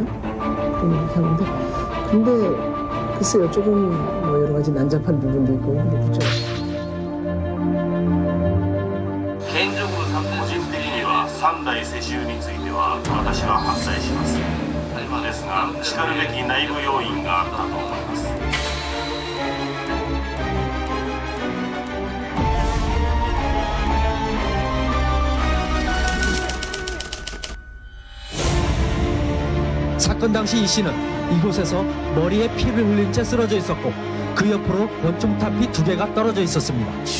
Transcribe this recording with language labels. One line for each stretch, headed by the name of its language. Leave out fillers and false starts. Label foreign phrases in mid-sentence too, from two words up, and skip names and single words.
Korean: 그렇게 하는데 근데 글쎄요 조금 뭐 여러 가지 난잡한 부분도 있고 뭐 그렇죠.
Japanese: 現状個人的には3代世襲については私は反対しますですがしかるべき内部要因があったと思います
Korean: 사건 당시 이 씨는 이곳에서 머리에 피를 흘린 채 쓰러져 있었고 그 옆으로 권총탑이 2개가 떨어져 있었습니다.